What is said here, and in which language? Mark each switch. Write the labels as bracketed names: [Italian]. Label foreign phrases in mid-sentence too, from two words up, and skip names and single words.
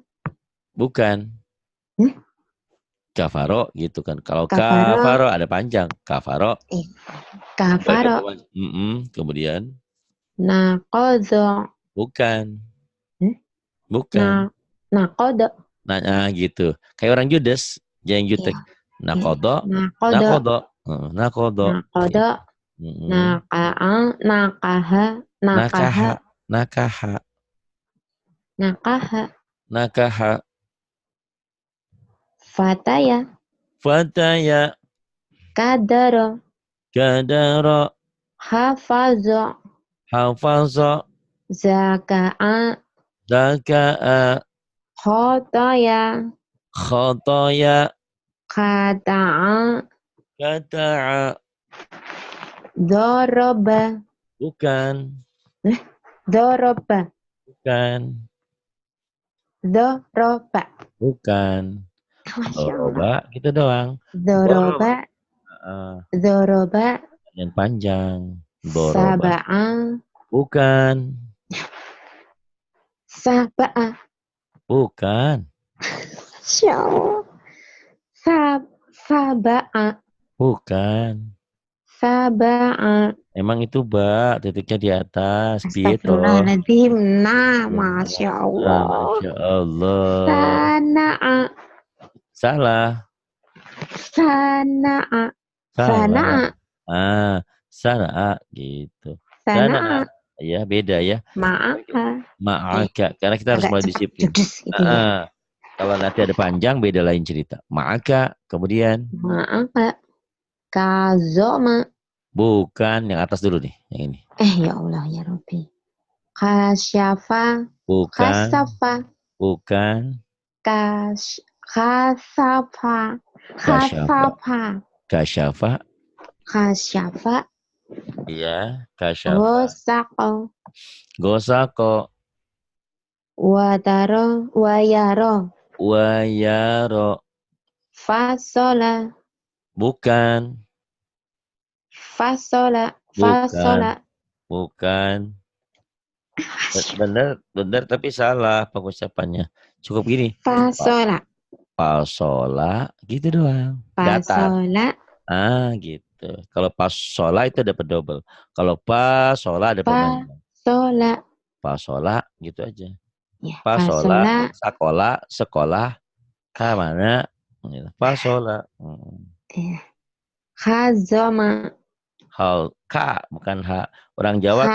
[Indonesian] Bukan. Kafaro gitu kan. Kalau Kafaro. kafaro ada panjang. Kafaro. Kafaro. Kemudian. Nakodo. Bukan. Bukan. Nakodo. Nah, gitu. Kayak orang Judes. Yang jutek. Nakodo. Nakodo. Nakodo. [Arabic] نقد نكح. نكح نكح. فتأ قدر. حفظ زكأ. [Indonesian] Khotoya. [Arabic] قطع ضرب. [Indonesian] Bukan. Doroba. Doroba gitu doang. Doroba. Yang panjang. [Arabic] ضرب سبع. [Indonesian] Bukan. Saba'a. Bukan. Saba'a. Bukan. Saba'a. Emang itu titiknya di atas. Astagfirullahaladzim. [Arabic] Nah, ما شاء الله. ما شاء الله. [Indonesian] Sana'a. Salah. Sana'a. Sana'a gitu. Sana'a. Ya beda ya. Ma'aka. Karena kita harus mulai disiplin. Gitu ya. Kalau nanti ada panjang beda lain cerita. Ma'aka. Kemudian. [Arabic] معك كظم. [Indonesian] Bukan, yang atas dulu nih, yang ini. [Arabic] يا الله يا ربي كشف. [Indonesian] Bukan. Kasafa. Bukan. [Arabic] كسف كشف. Iya, كشف غسق. [Indonesian] Wayaro. Fasola. Bukan. Fasola. Bukan. Fasola. Bukan. Benar, tapi salah pengucapannya. Cukup gini. Fasola. Pasola, gitu doang. Datar. Fasola. Gitu. Kalau pasola itu dapat double. Kalau pasola dapat panjang. Fasola. Pasola, gitu aja. Ya, Pasola, fasola. sekolah, mana? Gitu. Pasola. Ya. Khazoma. Hal, K, bukan H. Orang Jawa